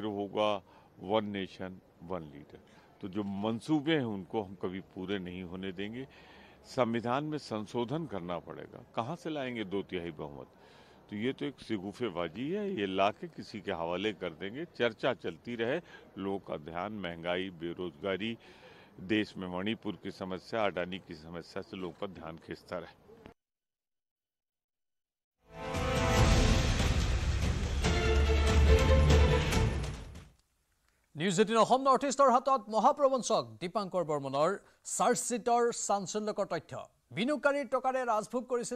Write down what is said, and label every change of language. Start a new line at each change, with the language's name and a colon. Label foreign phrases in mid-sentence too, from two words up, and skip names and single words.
Hindi: होगा
English: one nation one leader
Hindi: तो जो मंसूबे हैं उनको हम कभी पूरे नहीं होने देंगे संविधान में संशोधन करना पड़ेगा कहाँ से लाएंगे 2/3 बहुमत तो ये तो एक सिगुफेबाजी है ये लाके किसी के हवाले कर देंगे चर्चा चलती रहे लोगों का ध्यान महंगाई बेरोजगारी देश में मणिपुर की समस्या अडानी की समस्या से लोगों का ध्यान खींचता रहे
Assamese: নিউজ 18 অসম নৰ্থ ইষ্টৰ হাতত মহাপ্ৰবঞ্চক দীপাংকৰ বৰ্মনৰ চাৰ্জশ্বিটৰ চাঞ্চল্যকৰ তথ্য বিনিয়োগকাৰীৰ টকাৰে ৰাজভোগ কৰিছিল